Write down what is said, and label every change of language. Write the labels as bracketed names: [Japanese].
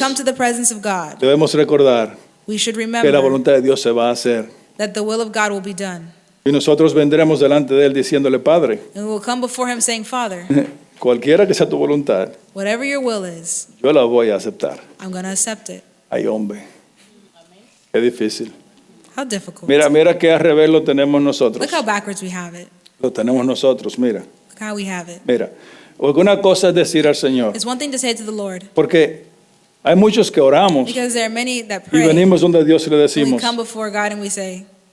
[English] come to the presence of God, [Spanish] debemos recordar [English] we should [Spanish] que la [English] remember [Spanish] voluntad de Dios se va a hacer. [English] that the will of God will be done. [Spanish] Y nosotros vendremos delante de Él diciéndole, Padre, [English] And we will come before him saying, Father, [Spanish] cualquiera que sea tu voluntad, [English] whatever your will is, [Spanish] yo la voy a aceptar. [English] I'm going to accept it. [Spanish] Ay, hombre, qué difícil. [English] How difficult. [Spanish] Mira qué al revés lo tenemos nosotros. [English] Look how backwards we have it. [Spanish] Lo tenemos nosotros, mira. [English] Look how we have it. [Spanish] Mira, una cosa es decir al Señor, [English] It's one thing to say to the Lord, [Spanish] porque hay muchos que oramos [English] because there are many that [Spanish] y [English] pray. [Spanish] venimos donde Dios y le [English] And we [Spanish] decimos, [English] come before God and we say,